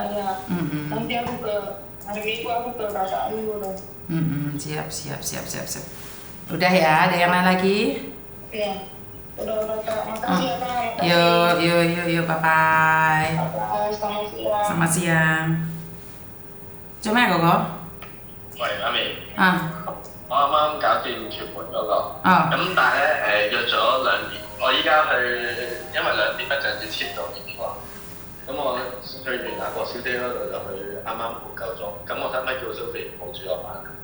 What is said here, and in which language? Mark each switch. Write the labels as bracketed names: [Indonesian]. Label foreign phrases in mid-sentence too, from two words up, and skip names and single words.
[Indonesian] Nanti aku ke hari Minggu aku ke kakak dulu dong. Siap. Udah ya, ada yang lain lagi? Iya. Udah Kak, makasih ya Kak. Yuk, bye-bye. Selamat siang. [Cantonese] 做咩哥哥？喂，阿美，我啱啱搞掂屯門嗰個，咁但係咧約咗2點，我依家去，因為2點一陣要簽到電話，咁我去完阿郭小姐嗰度就去啱啱半夠鐘，咁我使唔使叫小肥抱住我飯？